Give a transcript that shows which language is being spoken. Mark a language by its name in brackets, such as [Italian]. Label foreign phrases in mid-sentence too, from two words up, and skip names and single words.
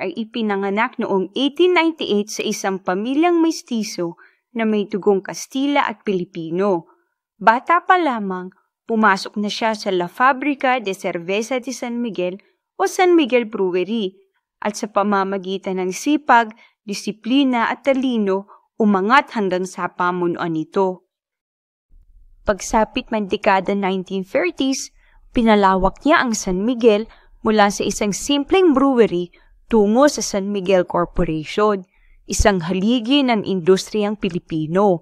[Filipino] ay ipinanganak noong 1898 sa isang pamilyang mestizo na may dugong Kastila at Pilipino. Bata pa lamang, pumasok na siya sa La Fábrica de Cerveza de San Miguel o San Miguel Brewery at sa pamamagitan ng sipag, disiplina at talino, umangat hanggang sa pamunuan nito. Pagsapit ng dekada 1930s, pinalawak niya ang San Miguel mula sa isang simpleng brewery tungo sa San Miguel Corporation, isang haligi ng industriyang Pilipino.